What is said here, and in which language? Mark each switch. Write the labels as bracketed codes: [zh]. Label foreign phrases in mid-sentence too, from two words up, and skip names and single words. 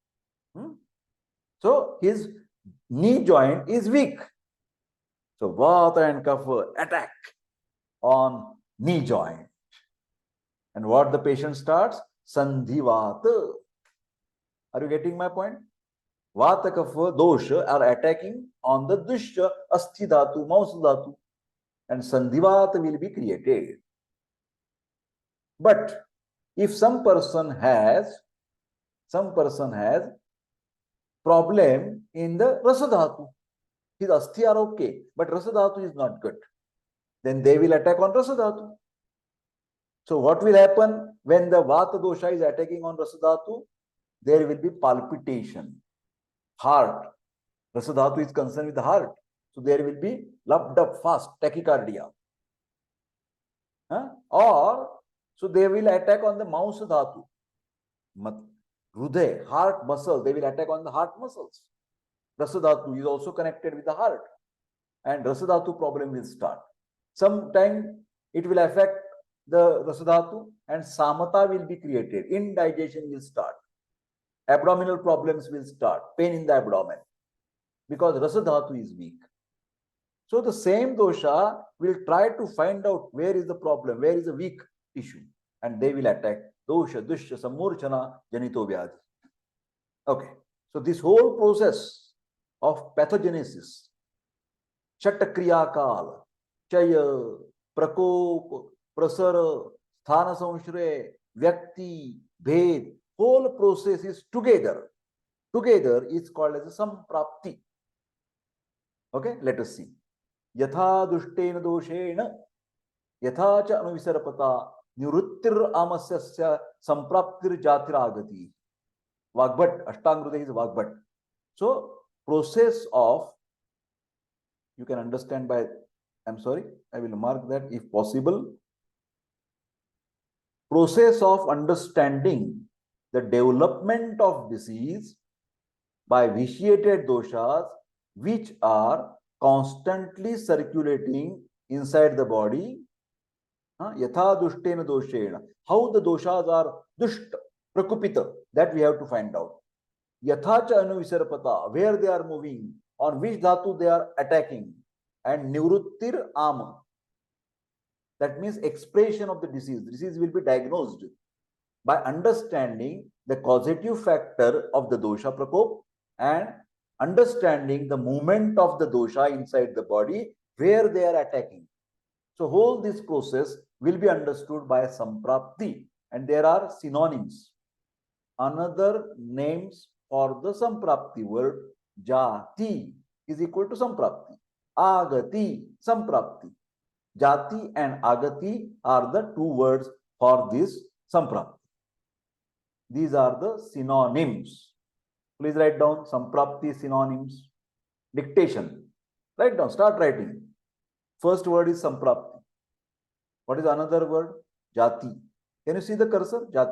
[en] So his knee joint is weak. So vata and kapha attack on knee joint. And what the patient starts? Sandhivata. Are you getting my point? [sa] Vata kapha dosha [en] are attacking on the [sa] dushya asthi dhatu, mausa dhatu, [en] and sandhivata will be created. But if some person has problem in the [sa] rasa dhatu, [en] his asthi are okay, but [sa] rasa dhatu [en] is not good, then they will attack on [sa] rasa dhatu. [en] So what will happen when the [sa] vata dosha [en] is attacking on [sa] rasa dhatu? [en] There will be palpitation, heart. [sa] Rasa dhatu [en] is concerned with the heart. So there will be loved up fast, tachycardia. Or, so they will attack on the [sa] mausa dhatu. [en] Hruday, heart muscle, they will attack on the heart muscles. [sa] Rasa dhatu [en] is also connected with the heart. And [sa] rasa dhatu [en] problem will start. Sometime it will affect the [sa] rasa dhatu [en] and samata will be created. Indigestion will start. Abdominal problems will start. Pain in the abdomen. Because [sa] rasa dhatu [en] is weak. So the same dosha will try to find out where is the problem, where is the weak tissue, and they will attack [sa] dosha, dushya, sammurchana, janito vyadhi. [en] Okay, so this whole process of pathogenesis, [sa] shatakriya kal, chaya, prakop, prasara, sthana samshray, vyakti, bhed, [en] whole process is together. Together is called as a samprapti. Okay, let us see. [sa] Yatha dushtena doshena, yatha cha anuvisarapata, niruttir amasya sampraptir jatiragati. [en] Vagbhat, Ashtangrude is Vagbhat. So, process of, you can understand by, I'm sorry, I will mark that if possible. Process of understanding the development of disease by vitiated doshas which are constantly circulating inside the body. [sa] Yatha dushtena doshena. [en] How the doshas are [sa] dushta, prakupita, [en] that we have to find out. [sa] Yatha cha anuvisarapata, [en] where they are moving, on which dhatu they are attacking. [sa] And niruttir ama. [en] That means expression of the disease. Disease will be diagnosed by understanding the causative factor of the [sa] dosha prakop [en] and understanding the movement of the dosha inside the body where they are attacking. So whole this process will be understood by samprapti, and there are synonyms. Another names for the samprapti word, jati is equal to samprapti, [sa] agati, samprapti. [en] Jati and agati are the two words for this samprapti. These are the synonyms. Please write down samprapti synonyms. Dictation. Write down, start writing. First word is samprapti. What is another word? Jati. Can you see the cursor? Jati.